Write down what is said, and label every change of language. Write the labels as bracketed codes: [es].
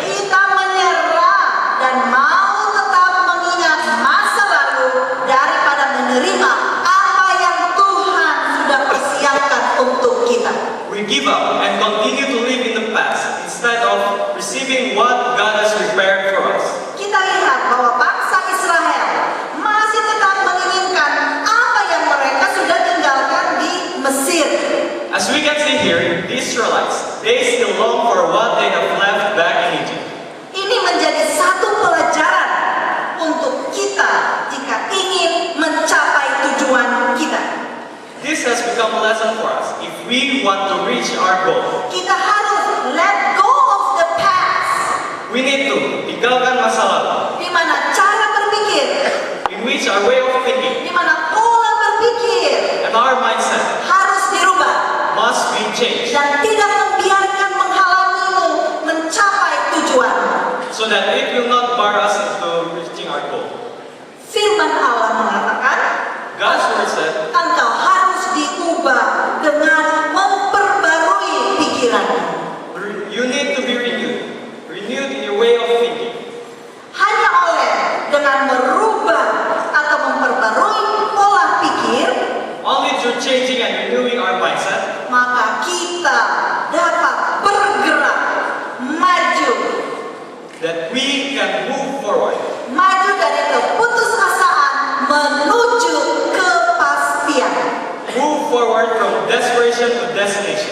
[id] Kita menyerah dan mau tetap mengingat masa lalu daripada menerima apa yang Tuhan sudah persiapkan untuk kita. [en] We give up and continue to live in the past instead of receiving what God has prepared for us. [id] Kita lihat bahwa bangsa Israel masih tetap menginginkan apa yang mereka sudah tinggalkan di Mesir. [en] As we can see here, the Israelites, they still long for what they have left back in Egypt. [id] Ini menjadi satu pelajaran untuk kita jika ingin mencapai tujuan kita. [en] This has become a lesson for us if we want to reach our goal. [id] Kita harus [en] let go of the past, We need to [id] tinggalkan masa lalu, di mana cara berpikir, [en] in which our way of thinking [id] di mana pola berpikir [en] and our mindset [id] harus dirubah [en] must be changed [id] dan tidak membiarkan menghalangimu mencapai tujuan. [en] so that it will not bar us into reaching our goal. [id] Firman Allah mengatakan, [en] God's word said, [id] engkau harus diubah dengan memperbarui pikiranmu. [en] you need to be renewed in your way of thinking. [id] Hanya oleh dengan merubah atau memperbarui pola pikir, [en] Only through changing and renewing our mindset, [id] maka kita dapat bergerak maju, [en] that we can move forward, [id] maju dari keputusasaan menuju kepastian [en] move forward from desperation to destination,